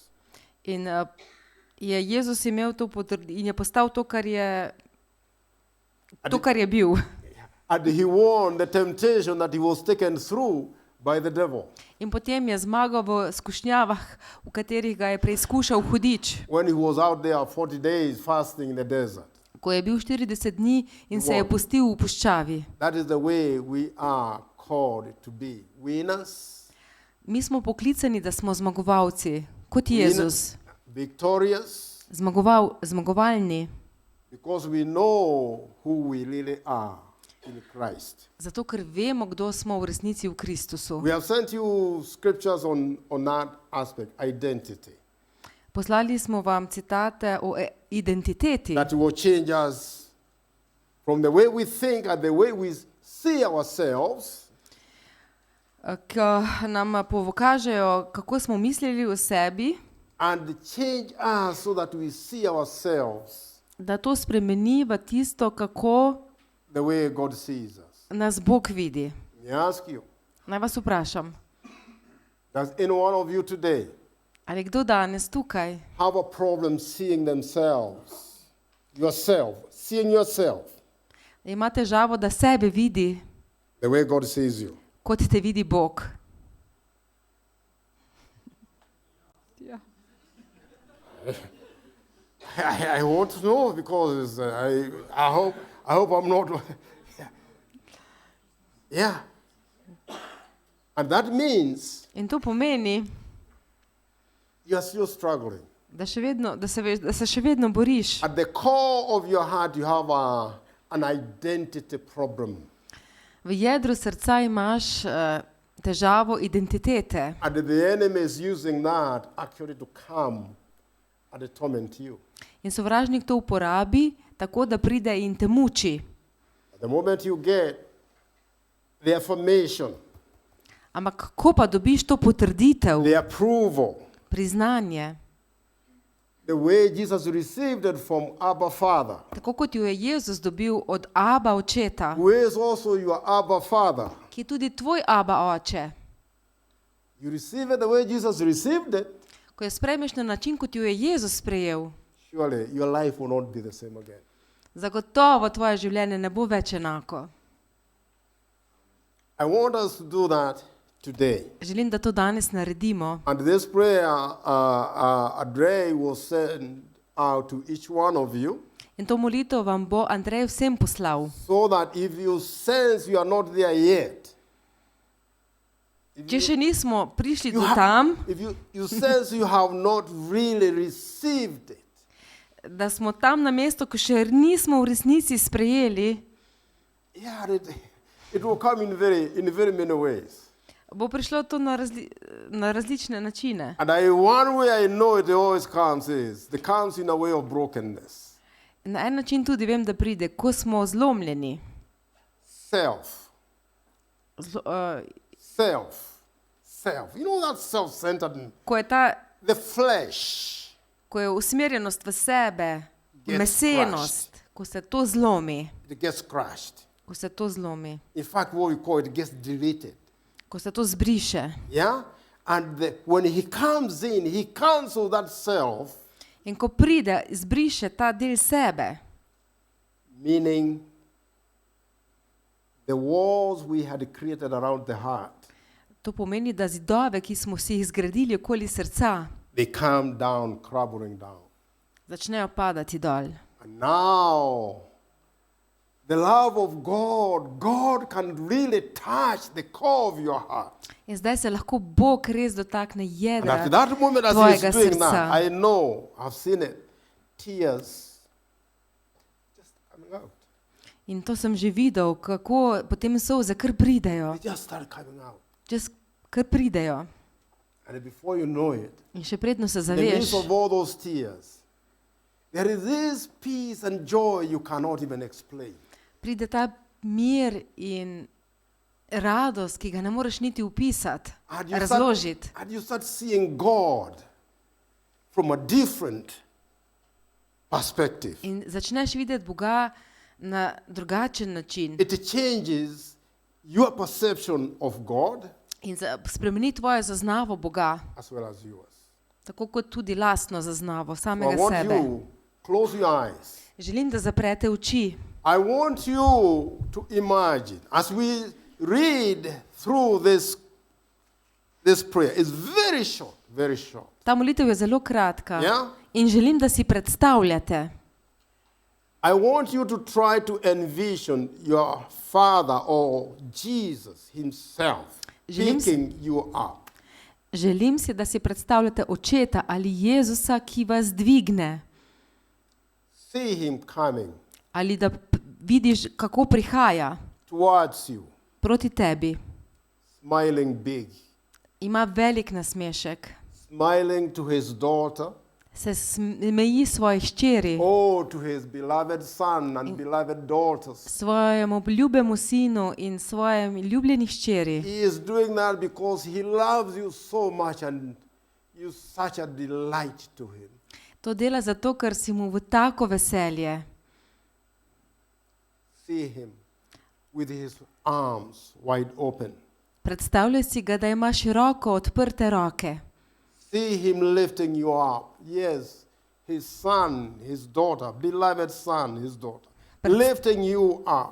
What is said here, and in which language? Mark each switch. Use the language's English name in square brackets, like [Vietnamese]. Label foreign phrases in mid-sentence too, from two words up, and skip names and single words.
[Slovenian] in je Jezus imel to in je postal to, kar je bil. [English] And he won the temptation that he was taken through by the devil. [Slovenian] In potem je zmagal v skušnjavah, v katerih ga je preizkušal hudič, [English] When he was out there 40 days fasting in the desert. [Slovenian] ko je bil 40 dni in se je pustil v puščavi. [English] That is the way we are called to be. Winners, [Slovenian] Mi smo poklicani, da smo zmagovalci, kot Jezus. [English] victorious, [Slovenian] Zmagovalni, [English] because we know who we really are in Christ. [Slovenian] zato ker vemo, kdo smo v resnici v Kristusu. [English] We have sent you scriptures on that aspect, identity, [Slovenian] Poslali smo vam citate o identiteti, [English] that will change us from the way we think and the way we see ourselves [Slovenian] ki nam pokažejo, kako smo mislili o sebi, [English] and change us so that we see ourselves [Slovenian] da to spremeni v tisto, kako [English] the way God sees us. [Slovenian] nas Bog vidi. [English] Let me ask you, [Slovenian] Naj vas vprašam, [English] does any one of you today [Slovenian] ali kdo danes tukaj [English] have a problem seeing themselves, seeing yourself [Slovenian] ima težavo, da sebe vidi, [English] the way God sees you? [Slovenian] kot te vidi Bog? [English] I want to know because I hope I'm not. Yeah. And that means [Slovenian] In to pomeni, [English] you are still struggling. [Slovenian] da se še vedno boriš. [English] At the core of your heart, you have an identity problem. [Slovenian] V jedru srca imaš težavo identitete [English] And the enemy is using that actually to come and torment you. [Slovenian] in sovražnik to uporabi tako, da pride in te muči. [English] At the moment you get the affirmation, [Slovenian] Ampak ko pa dobiš to potrditev, [English] the approval, [Slovenian] priznanje, [English] the way Jesus received it from Abba Father, [Slovenian] tako kot jo je Jezus dobil od Aba očeta, [English] who is also your Abba Father, [Slovenian] ki je tudi tvoj Aba oče, [English] you receive it the way Jesus received it, [Slovenian] ko jo sprejmeš na način, kot jo je Jezus sprejel, [English] surely your life will not be the same again. [Slovenian] zagotovo tvoje življenje ne bo več enako. [English] I want us to do that today. [Slovenian] Želim, da to danes naredimo. [English] And this prayer, Andrei will send out to each one of you, [Slovenian] In to molitev vam bo Andrej vsem poslal. [English] so that if you sense you are not there yet, [Slovenian] Če še nismo prišli [English] you do have- [Slovenian] tam, [English] if you sense you have not really received it, [Slovenian] da smo tam na mestu, ko še nismo v resnici sprejeli, [English] yeah, it will come in very many ways. [Slovenian] bo prišlo to na različne načine. [English] And one way I know it always comes in a way of brokenness. [Slovenian] Na en način tudi vem, da pride, ko smo zlomljeni, [English] Self. [Slovenian] Zlo, [English] You know that self-centered, [Slovenian] ko je [English] the flesh. [Slovenian] ko je usmerjenost v sebe, [English] Gets [Slovenian] mesenost, ko se to zlomi, [English] It gets crushed. [Slovenian] ko se to zlomi, [English] In fact, what we call it gets deleted. [Slovenian] ko se to zbriše. [English] Yeah? And when he comes in, he cancels that self, [Slovenian] In ko pride, zbriše ta del sebe, [English] meaning the walls we had created around the heart, [Slovenian] to pomeni, da zidove, ki smo si jih zgradili okoli srca, [English] they come down, crumbling down. [Slovenian] začnejo padati dol. [English] And now, the love of God can really touch the core of your heart. [Slovenian] In zdaj se lahko Bog res dotakne [English] And [Slovenian] jedra [English] after that moment, as [Slovenian] tvojega [English] he's doing [Slovenian] srca. [English] that, I know, I've seen it, tears just coming out. [Slovenian] In to sem že videl, kako potem solze kar pridejo, [English] They just start coming out. [Slovenian] kar pridejo. [English] And before you know it, [Slovenian] In še predno se [English] in the midst [Slovenian] zaveš, [English] of all those tears, there is this peace and joy you cannot even explain. [Slovenian] pride ta mir in radost, ki ga ne moreš niti opisati, [English] And [Slovenian] razložiti. [English] and you start seeing God from a different perspective. [Slovenian] In začneš videti Boga na drugačen način. [English] It changes your perception of God [Slovenian] In spremeni tvojo zaznavo Boga, [English] as well as yours. [Slovenian] tako kot tudi lastno zaznavo [English] So I [Slovenian] samega [English] want [Slovenian] sebe. [English] you close your eyes [Slovenian] Želim, da zaprete oči [English] I want you to imagine as we read through this prayer. It's very short, very short. [Slovenian] Ta molitev je zelo kratka. [English] Yeah? [Slovenian] In želim, da si predstavljate. [English] I want you to try to envision your Father or Jesus himself picking you up. [Slovenian] Želim si, da si predstavljate očeta ali Jezusa, ki vas dvigne. [English] See him coming [Slovenian] Ali da vidiš, kako prihaja [English] towards you, [Slovenian] proti tebi. [English] smiling big, [Slovenian] Ima velik nasmešek. [English] smiling to his daughter, [Slovenian] Se smeji svoji hčeri, [English] oh, to his beloved son and beloved daughters. [Slovenian] svojemu ljubemu sinu in svojem ljubljeni hčeri. [English] He is doing that because he loves you so much and you're such a delight to him. [Slovenian] To dela zato, ker si mu v tako veselje. [English] See him with his arms wide open. [Slovenian] Predstavljaj si ga, da ima široko odprte roke. [English] See him lifting you up. Yes, his son, his daughter, beloved son, his daughter, lifting you up.